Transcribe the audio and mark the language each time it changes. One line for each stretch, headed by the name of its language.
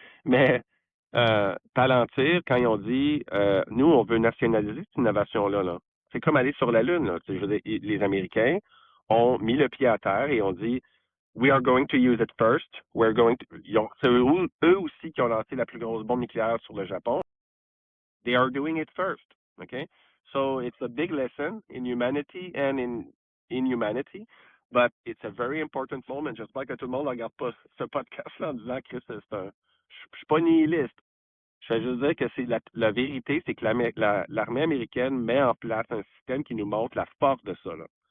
French: Mais Palantir, quand ils ont dit nous, on veut nationaliser cette innovation-là, là. C'est comme aller sur la Lune, là. Je veux dire, les Américains ont mis le pied à terre et ont dit
English: We are going to use it first.
French: C'est eux aussi qui ont lancé la plus grosse bombe nucléaire sur le Japon.
English: They are doing it first. Okay? So it's a big lesson in humanity and in humanity. But it's a very important moment.
French: J'espère que tout le monde ne regarde pas ce podcast-là en disant que je suis pas nihiliste. Je veux juste dire que c'est la vérité, c'est que l'armée américaine met en place un système qui nous montre la force de ça. Là.